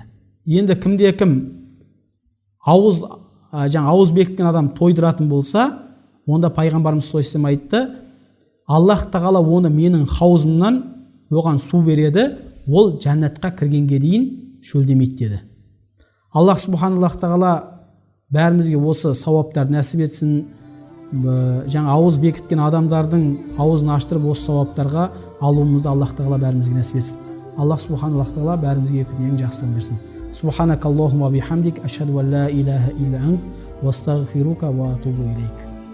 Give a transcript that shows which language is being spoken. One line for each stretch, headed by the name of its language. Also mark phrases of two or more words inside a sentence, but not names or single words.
Kazakh: Енді ауыз бекіткен адам тойдыратын болса, онда пайғамбарымыз
Arabic: صلى الله عليه وسلم
Kazakh: айтты: Аллах тағала оны менің хаузымнан оған су береді, ол жәннатқа кіргенге дейін шөлдемейді деді. Аллах subhanallah тағала бәрімізге осы сауаптар нәсіп етсін. Ауыз бекіткен адамдардың аузын аштырып осы сауаптарға алуымызды Аллах тағала бәрімізге нәсіп етсін. Аллах subhanallah тағала бәрімізге ең жақсылығын берсін.
Arabic: سبحانك اللهم وبحمدك أشهد أن لا إله إلا أنت وأستغفرك وأتوب إليك.